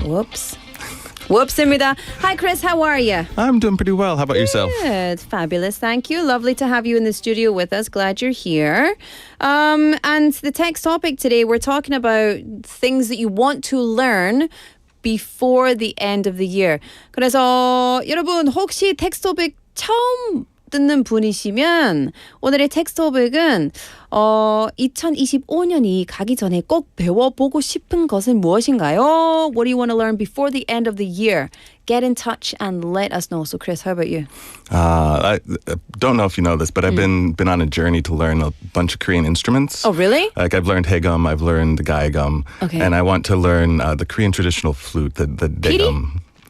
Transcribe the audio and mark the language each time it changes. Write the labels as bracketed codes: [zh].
[en] Whoops. Whoops입니다. Hi, Chris. How are you? I'm doing pretty well. How about yourself? Good. Fabulous. Thank you. Lovely to have you in the studio with us. Glad you're here. And the text topic today, we're talking about things that you want to learn before the end of the year. [ko] 그래서 여러분 혹시 텍스트 토픽 처음 듣는 분이시면 오늘의 텍스트 토픽은 2025년이 가기 전에 꼭 배워보고 싶은 것은 무엇인가요? [en] What do you want to learn before the end of the year? Get in touch and let us know. So Chris, how about you? I don't know if you know this, but I've been on a journey to learn a bunch of Korean instruments. Oh, really? Like I've learned haegum, I've learned gaegum, and I want to learn the Korean traditional flute, the daegum.